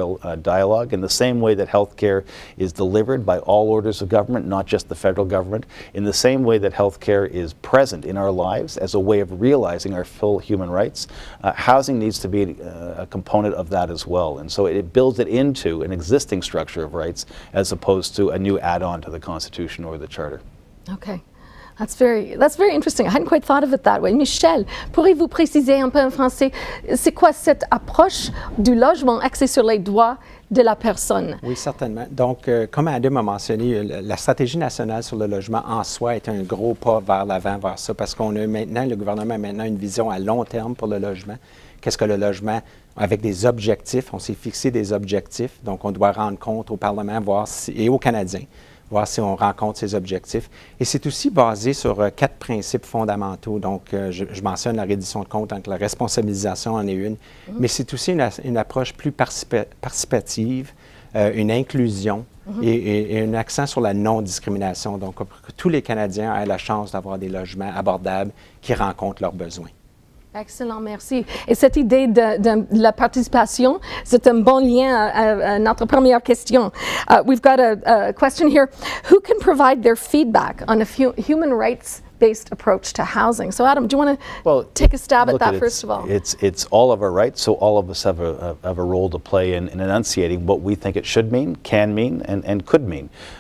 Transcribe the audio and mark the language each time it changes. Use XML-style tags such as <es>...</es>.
<en>territorial dialogue in the same way that healthcare is delivered by all orders of government, not just the federal government, in the same way that healthcare is present in our lives as a way of realizing our full human rights. Housing needs to be a component of that as well. And so it builds it into an existing structure of rights as opposed to a new add-on to the Constitution or the Charter. Okay. That's very interesting. I hadn't quite thought of it that way.</en> <fr>Michel, pourriez-vous préciser un peu en français, c'est quoi cette approche du logement axée sur les droits de la personne? Oui, certainement. Donc, comme Adam a mentionné, la stratégie nationale sur le logement en soi est un gros pas vers l'avant, vers ça, parce qu'on a maintenant, le gouvernement a maintenant une vision à long terme pour le logement. Qu'est-ce que le logement, avec des objectifs, on s'est fixé des objectifs, donc on doit rendre compte au Parlement et aux Canadiens, voir si on rencontre ces objectifs. Et c'est aussi basé sur 4 principes fondamentaux. Donc, je mentionne la reddition de comptes, donc la responsabilisation en est une, mais c'est aussi une approche plus participative, une inclusion et un accent sur la non-discrimination. Donc, pour que tous les Canadiens aient la chance d'avoir des logements abordables qui rencontrent leurs besoins. Excellent, merci. Et cette idée de la participation, c'est un bon lien à notre première question.</fr> <en>We've got a question here. Who can provide their feedback on a human rights-based approach to housing? So, Adam, do you want to take a stab at that first of all? It's all of our rights, so all of us have a role to play in enunciating what we think it should mean, can mean, and could mean.</en>